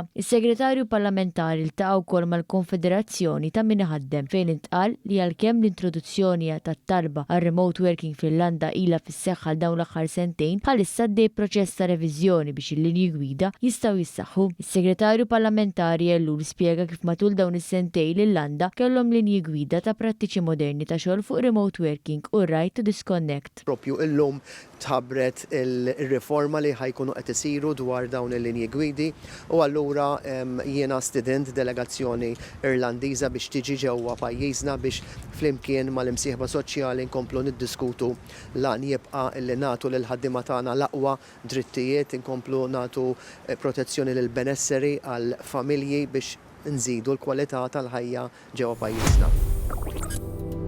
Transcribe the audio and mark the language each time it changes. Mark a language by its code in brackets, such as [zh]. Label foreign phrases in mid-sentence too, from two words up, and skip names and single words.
[mt] Is-Segretarju Parlamentari iltaqa' wkoll mal-Konfederazzjoni ta' min iħaddem fejn intqal li għalkemm l-introduzzjoni tat-talba għal [en] remote working [mt] fil-Irlanda ilha fis-seħħ għal dawn l-aħħar sentejn bħalissa għaddej proċess ta' reviżjoni biex il-linji gwida jistgħu jissaħħu. Is-Segretarju Parlamentari Ellul spjega kif matul dawn is-sentejn l-Irlanda kellhom linji gwida ta' prattiċi moderni ta' xogħol fuq [en] remote working [mt] u [en] right to disconnect. [mt] Propju illum tħabbret il-riforma li ħajkunu qed isiru dwar dawn il-linji gwidi u allura jiena student delegazzjoni Irlandiża biex tiġi ġewwa pajjiżna biex flimkien mal-imsieħba soċjali nkomplu niddiskutu lan jibqa' li nagħtu lil ħaddiema tagħna l-aqwa drittijiet, inkomplu nagħtu protezzjoni lil benesseri għal familji biex nżidu l-kwalità tal-ħajja ġewwa pajjiżna.